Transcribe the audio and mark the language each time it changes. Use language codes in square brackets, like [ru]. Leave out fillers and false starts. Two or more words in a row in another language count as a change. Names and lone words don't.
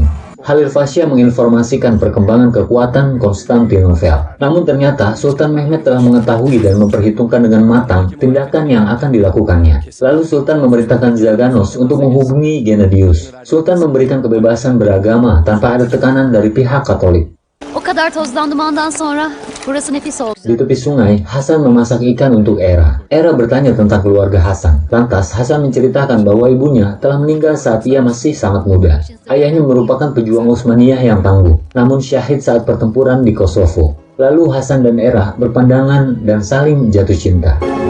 [id] Halil Fasya menginformasikan perkembangan kekuatan Konstantinopel. Namun ternyata Sultan Mehmed telah mengetahui dan memperhitungkan dengan matang tindakan yang akan dilakukannya. Lalu Sultan memerintahkan Zaganos untuk menghubungi Gennadius. Sultan memberikan kebebasan beragama tanpa ada tekanan dari pihak Katolik. [tr] O kadar tozdan dumandan sonra burası nefis oldu. [id] Di tepi sungai, Hasan memasak ikan untuk Era. Era bertanya tentang keluarga Hasan. Lantas, Hasan menceritakan bahwa ibunya telah meninggal saat ia masih sangat muda. Ayahnya merupakan pejuang Utsmaniyah yang tangguh, namun syahid saat pertempuran di Kosovo. Lalu Hasan dan Era berpandangan dan saling jatuh cinta.